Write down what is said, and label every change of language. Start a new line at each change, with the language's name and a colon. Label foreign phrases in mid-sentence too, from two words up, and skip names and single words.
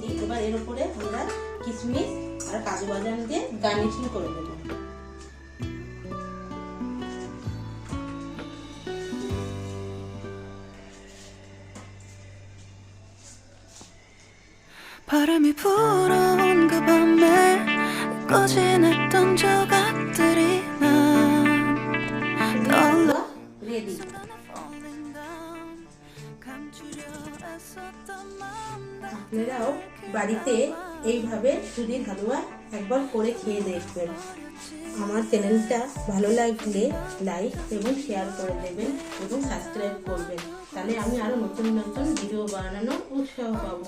Bangla: এবার এর উপরে আমরা কিশমিশ আর কাজু বাদাম দিয়ে গার্নিশিং করে দেবো।
Korean: 바람이 불어온 그 밤에 꺼진 했던 조각들이 난 떠올라
Bangla: রেডি। আপনারাও বাড়িতে এইভাবে সুজির হালুয়া একবার করে খেয়ে দেখবেন। আমার চ্যানেলটা ভালো লাগলে লাইক এবং শেয়ার করে দেবেন এবং সাবস্ক্রাইব করবেন, তাহলে আমি আরো নতুন নতুন ভিডিও বানানোর উৎসাহ পাবো।